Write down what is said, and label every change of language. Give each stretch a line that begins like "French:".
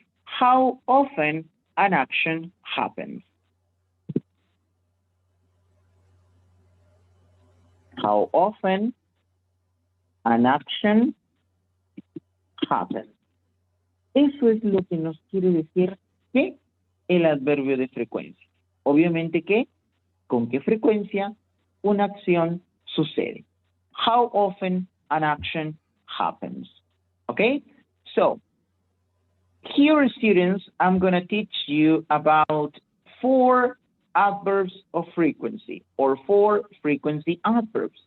English: How often an action happens. How often an action happens.
Spanish: Eso es lo que nos quiere decir que el adverbio de frecuencia. Obviamente que, ¿con qué frecuencia una acción sucede?
English: How often an action happens. Okay? So, here, students, I'm going to teach you about 4 adverbs of frequency or 4 frequency adverbs.